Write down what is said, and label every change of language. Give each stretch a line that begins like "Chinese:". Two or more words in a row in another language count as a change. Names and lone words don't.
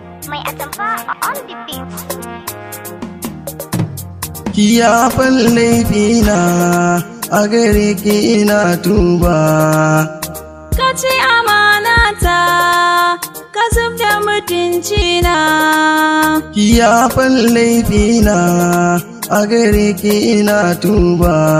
English: Mai atamfa on the beat.
Hausa: Ki yafan laifina, a gare ki ina tuba. Ka ci amana ta, ka zub da mutunci na. Ki yafan laifina, a gare ki ina tuba.